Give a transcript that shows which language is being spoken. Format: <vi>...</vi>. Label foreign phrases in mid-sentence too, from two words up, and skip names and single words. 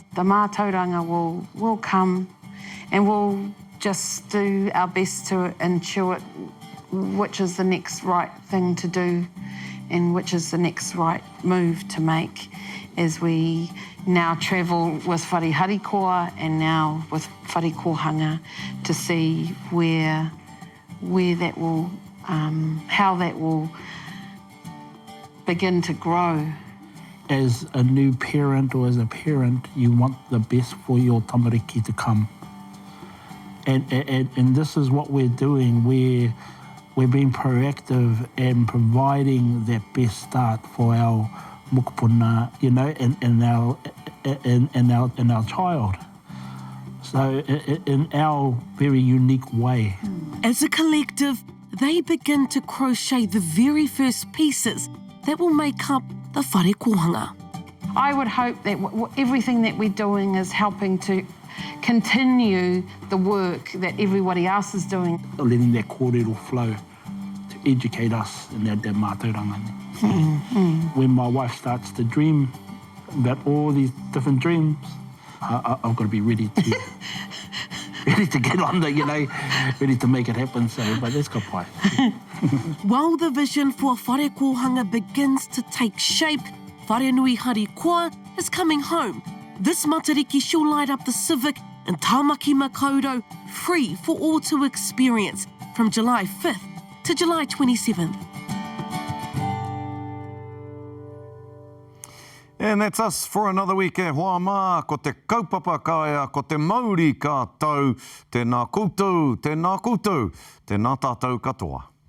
<en>The mātauranga will come and we'll just do our best to intuit which is the next right thing to do and which is the next right move to make as we now travel with Wharenui Harikoa and now with</en> <mi>whare kōhanga</mi> <en>to see where that will, how that will begin to grow. As a new parent or as a parent, you want the best for your tamariki to come. And this is what we're doing. We're being proactive and providing that best start for our mokopuna, you know, and our child. So in our very unique way. As a collective, they begin to crochet the very first pieces that will make up the whare kōhanga. I would hope that everything that we're doing is helping to continue the work that everybody else is doing. Letting that kōrero flow to educate us in that mātauranga. When my wife starts to dream about all these different dreams, I've got to be ready to get on the, you know, ready to make it happen. So, but that's</en> <mi>ka pai.</mi> <en>While the vision for</en> <mi>whare kōhanga</mi> <en>begins to take shape, Farenui Harikoa is coming home. This Matariki she'll light up the Civic in Tāmaki Makaurau, free for all to experience from July 5th to July 27th. And that's us for another week</en> <mi>e Hoa Mā, ko te kaupapa kāia, ko te Māori kātau, tēnā koutou, tēnā koutou, tēnā tātou katoa.</mi>